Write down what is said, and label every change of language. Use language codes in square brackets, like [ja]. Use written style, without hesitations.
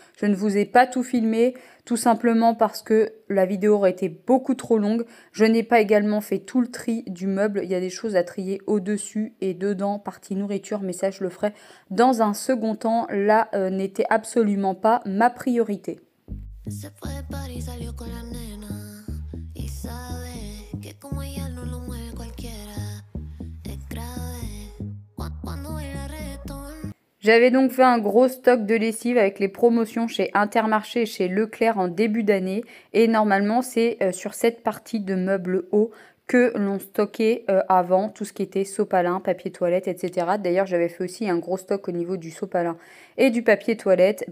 [fr] Je ne vous ai pas tout filmé, tout simplement parce que la vidéo aurait été beaucoup trop longue. Je n'ai pas également fait tout le tri du meuble. Il y a des choses à trier au-dessus et dedans, partie nourriture, mais ça je le ferai dans un second temps. Là n'était absolument pas ma priorité. [es] Se fue de París, salió con la nena y sabe que como ella no lo mueve cualquiera es grave cuando baila reggaetón. [fr] J'avais donc fait un gros stock de lessive avec les promotions chez Intermarché et chez Leclerc en début d'année et normalement c'est sur cette partie de meubles hauts que l'on stockait avant tout ce qui était sopalin, papier toilette, etc. D'ailleurs, j'avais fait aussi un gros stock au niveau du sopalin et du papier toilette.